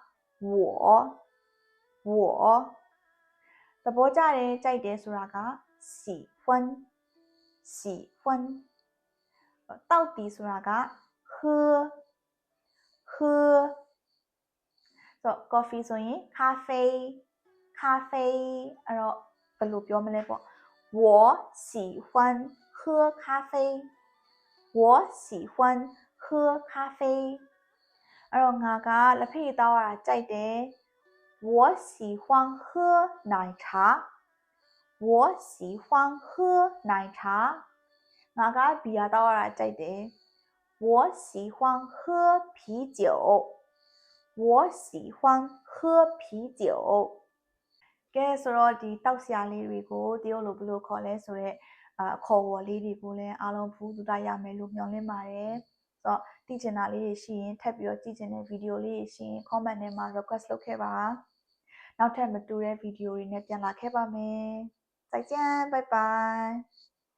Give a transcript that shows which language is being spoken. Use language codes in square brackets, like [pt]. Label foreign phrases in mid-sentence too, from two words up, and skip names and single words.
[my] 我သဘောကျတယ်ကြိုက်တယ်ဆိုတာက喜欢တောက်တီဆိုတာက喝ဆိုတော့ coffee ဆိုရင်咖啡အဲ့တော့ဘယ်လိုပြောမလဲပေါ့ [zh] 我喜欢喝咖啡 [my] အဲ့တော့ငါကလက်ဖေးတောက်ရတာကြိုက်တယ် [zh] 我喜欢喝奶茶 [my] ငါကဘီယာတောက်ရတာကြိုက်တယ် [zh] 我喜欢喝啤酒 [my] ကဲဆိုတော့ဒီတောက်စရာလေးတွေကိုတရုတ်လိုဘယ်လိုခေါ်လဲဆိုတော့ခေါ်ဝေါ်လေးတွေကိုလည်းအားလုံးဘူးတူတာရမယ်လို့မျှော်လင့်ပါတယ်ဆိုတော့သိချင်တာလေးတွေရှိရင်ထပ်ပြီးတော့ကြည့်ချင်တဲ့ဗီဒီယိုလေးတွေရှိရင် comment ထဲမှာ request လုပ်ခဲ့ပါနောက်ထပ်မတူတဲ့ဗီဒီယိုတွေနဲ့ပြန်လာခဲ့ပါမယ် [zh] 再见拜拜